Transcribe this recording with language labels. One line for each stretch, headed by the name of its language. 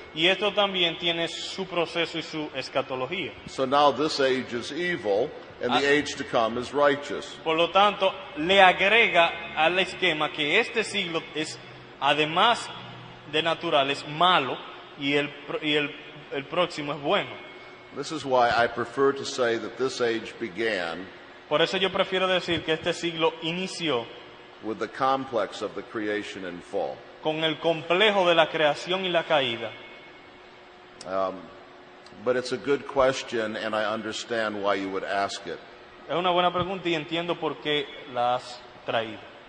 Spanish: Y esto también tiene su proceso y su escatología.
English: So now this age is evil and the age to come is righteous.
Spanish: Por lo tanto, le agrega al esquema que este siglo es, además de natural, es malo y el próximo es bueno.
English: This is why I prefer to say that this age began
Spanish: Por eso yo prefiero decir que este siglo inició
English: with the complex of the creation and fall.
Spanish: con el complejo de la creación y la caída.
English: But it's a good question and I understand why you would ask it.
Spanish: Es una buena pregunta y entiendo por qué la has traído.